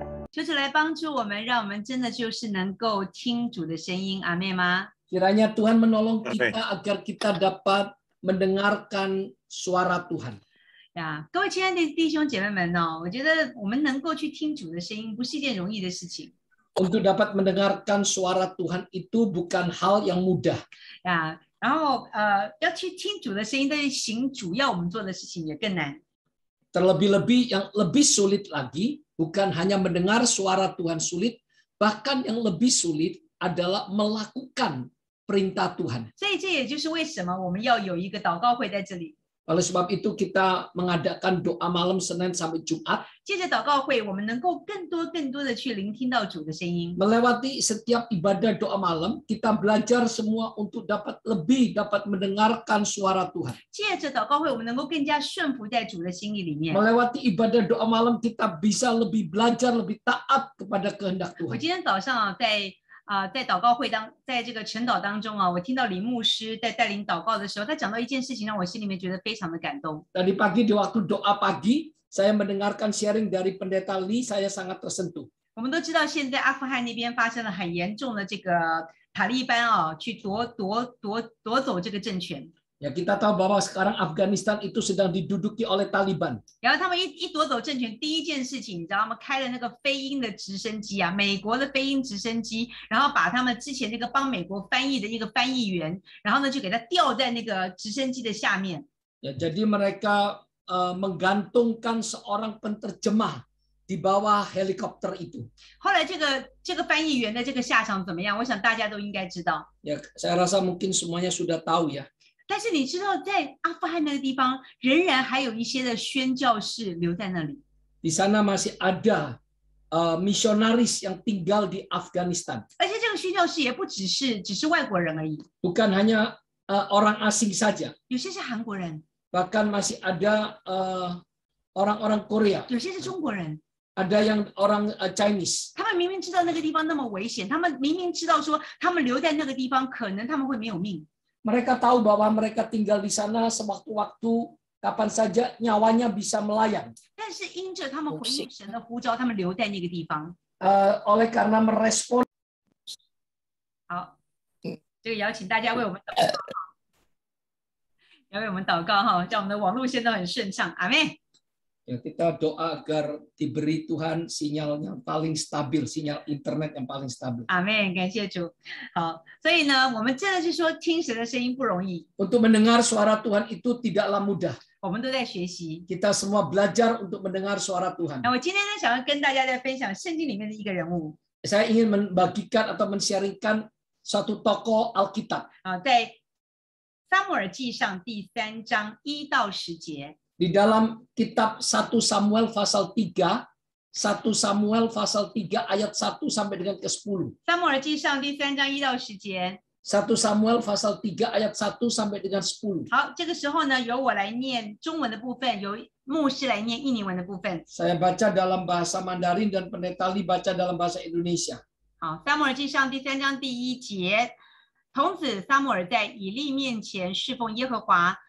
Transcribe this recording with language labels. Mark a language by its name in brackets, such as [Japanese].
[Chinese] 求主来帮助我们，让我们真的就是能够听主的声音，阿妹吗？ [Indonesian] Kiranya Tuhan menolong kita agar kita dapat mendengarkan suara Tuhan. [Chinese] 呀，各位亲爱的弟兄姐妹们哦，我觉得我们能够去听主的声音，不是一件容易的事情。 [Indonesian] Untuk dapat mendengarkan suara Tuhan itu bukan hal yang mudah. [Chinese] 呀，然后要去听主的声音，但是行主要我们做的事情也更难。 [Indonesian] Terlebih-lebih yang lebih sulit lagi, bukan hanya mendengar suara Tuhan sulit, bahkan yang lebih sulit adalah melakukan perintah Tuhan. [Chinese] 所以这也就是为什么我们要有一个祷告会在这里。 [Indonesian] Oleh sebab itu kita mengadakan doa malam Senin sampai Jumat. [Chinese] 借着祷告会，我们能够更多的去聆听到主的声音。 [Indonesian] Melewati setiap ibadah doa malam, kita belajar semua untuk dapat mendengarkan suara Tuhan. [Chinese] 借着祷告会，我们能够更加顺服在主的心意里面。 [Indonesian] Melewati ibadah doa malam, kita bisa lebih belajar, lebih taat kepada kehendak [Chinese] 我 [Indonesian] Tuhan. [Chinese] 今天早上在祷告会在这个晨祷当中啊，我听到李牧师在带领祷告的时候，他讲到一件事情，让我心里面觉得非常的感动。 [Indonesian] Tadi pagi di waktu doa pagi, saya mendengarkan sharing dari pendeta Lee, saya sangat tersentuh. [Chinese] 我们都知道，现在阿富汗那边发生了很严重的这个塔利班啊，去夺走这个政权。 [Indonesian] Ya, kita tahu bahwa sekarang Afghanistan itu sedang diduduki oleh Taliban. [Chinese] 然后他们一夺走政权，第一件事情，你知道他们开了那个飞鹰的直升机啊，美国的飞鹰直升机，然后把他们之前那个帮美国翻译的一个翻译员，然后呢就给他吊在那个直升机的下面。 [Indonesian] Ya, jadi mereka menggantungkan seorang penterjemah di bawah helikopter itu. [Chinese] 后来这个翻译员的这个下场怎么样？我想大家都应该知道。 [Indonesian] Ya, saya rasa mungkin semuanya sudah tahu ya. [Chinese] 但是你知道，在阿富汗那个地方，仍然还有一些的宣教士留在那里。 [Indonesian] Di sana masih ada misionaris yang tinggal di Afghanistan. [Chinese] 而且这个宣教士也不只是外国人而已， [Indonesian] Bukan hanya orang asing saja, [Chinese] 有些是韩国人， [Indonesian] bahkan masih ada orang-orang Korea, [Chinese] 有些是中国人。 [Indonesian] ada yang orang Chinese. [Chinese] 他们明明知道那个地方那么危险，他们明明知道说他们留在那个地方，可能他们会没有命。 [Indonesian] Mereka tahu bahwa mereka tinggal di sana sewaktu-waktu, kapan saja nyawanya bisa melayang. [Chinese] 但是因着他们回应神的呼召，他们留在那个地方。 [Indonesian] Oleh karena merespon. [Chinese] 好，这个也要请大家为我们祷告，要为我们祷告哈，让我们的网络线都很顺畅。阿门。 [Indonesian] Ya, kita doa agar diberi Tuhan sinyal yang paling stabil, sinyal internet yang paling stabil. [Chinese] 阿门，感谢主。好，所以呢，我们真的是说听神的声音不容易， [Indonesian] Untuk mendengar suara Tuhan itu tidaklah mudah. [Chinese] 我们都在学习。 [Indonesian] Kita semua belajar untuk mendengar suara Tuhan. [Chinese] 那我今天呢，想要跟大家在分享圣经里面的一个人物 [Indonesian] Saya ingin membagikan atau men-sharingkan suatu tokoh Alkitab. [Chinese] 啊，在撒母耳记上第3章1到10节。 [Indonesian] Di dalam kitab 1 Samuel pasal 3, 1 Samuel pasal 3 ayat 1 sampai dengan ke-10. [Chinese] 撒母耳记上第3章1到10节。 [Indonesian] 1 Samuel pasal 3 ayat 1 sampai dengan 10. [Chinese] 好，这个时候呢，由我来念中文的部分，由牧师来念印尼文的部分。 [Indonesian] Saya baca dalam bahasa Mandarin dan Pendeta Li baca dalam bahasa Indonesia. [Chinese] 好，撒母耳记上第3章第1节，童子撒母耳在以利面前侍奉耶和华。